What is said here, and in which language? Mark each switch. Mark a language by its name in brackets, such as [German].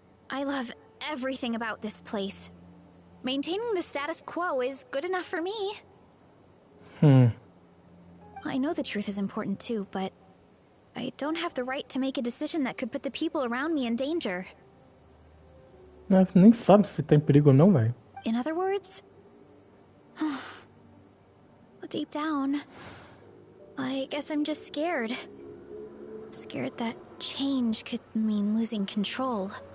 [English] I love everything about this place. Maintaining the status quo is good enough for me. I know the truth is important too, but I don't have the right to make a decision that could put the people around me in danger. [Portuguese] Mas nem sabe se tem perigo ou não, velho. [English] In other words, deep down, I guess I'm just scared. Scared that change could mean losing control.